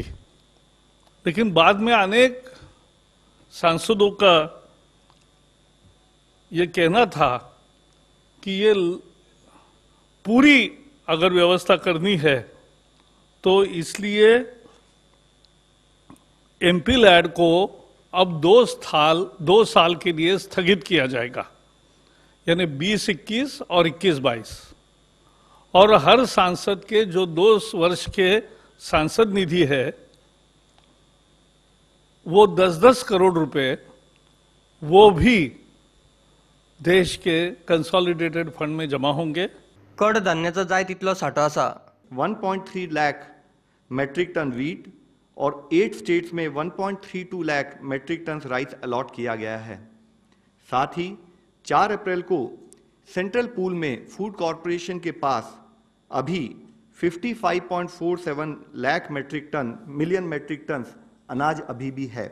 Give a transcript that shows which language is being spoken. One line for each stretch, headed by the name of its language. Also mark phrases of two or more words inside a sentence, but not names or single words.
Hindi: लेकिन बाद में अनेक सांसदों का ये कहना था कि ये पूरी अगर व्यवस्था करनी है तो इसलिए एमपी लैड को अब 2 साल के लिए स्थगित किया जाएगा, यानी 2021 और 21-22. और हर सांसद के जो 2 वर्ष के सांसद निधि है वो 10-10 करोड़ रुपए वो भी देश के
English: consolidated fund
Hindi: में जमा होंगे.
Konkani: कडधान्याचो जाय तितलो साठो आसा.
Hindi: 1.3 लाख
English: metric ton
Hindi: वीट और 8 स्टेट्स में 1.32 लाख
English: metric ton rice
Hindi: अलॉट किया गया है. साथ ही 4 अप्रैल को
English: central pool
Hindi: में
English: food corporation
Hindi: के पास अभी 55.47 लाख
English: million metric ton
Hindi: अनाज अभी भी है.